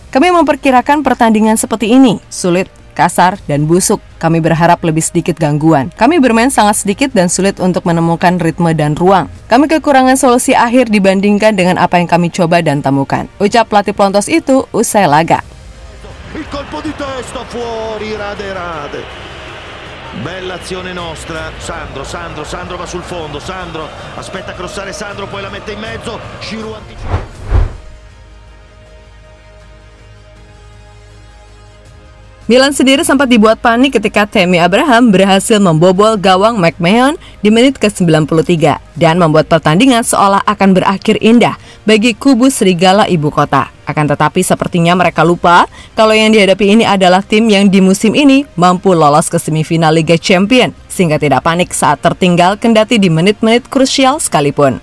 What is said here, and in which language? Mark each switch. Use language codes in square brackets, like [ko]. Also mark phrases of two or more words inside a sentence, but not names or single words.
[id] Kami memperkirakan pertandingan seperti ini, sulit, kasar, dan busuk. Kami berharap lebih sedikit gangguan. Kami bermain sangat sedikit dan sulit untuk menemukan ritme dan ruang. Kami kekurangan solusi akhir dibandingkan dengan apa yang kami coba dan temukan. Ucap pelatih Pelontos itu usai laga. [it] Il colpo di testa fuori, rade. Bella azione nostra, Sandro va sul fondo, Sandro aspetta crossare Sandro, poi la mette in mezzo, Giroud anticipa. [id] Milan sendiri sempat dibuat panik ketika Tammy Abraham berhasil membobol gawang McMahon di menit ke-93 dan membuat pertandingan seolah akan berakhir indah bagi kubu Serigala Ibu Kota. Akan tetapi sepertinya mereka lupa kalau yang dihadapi ini adalah tim yang di musim ini mampu lolos ke semifinal Liga Champions, sehingga tidak panik saat tertinggal kendati di menit-menit krusial sekalipun.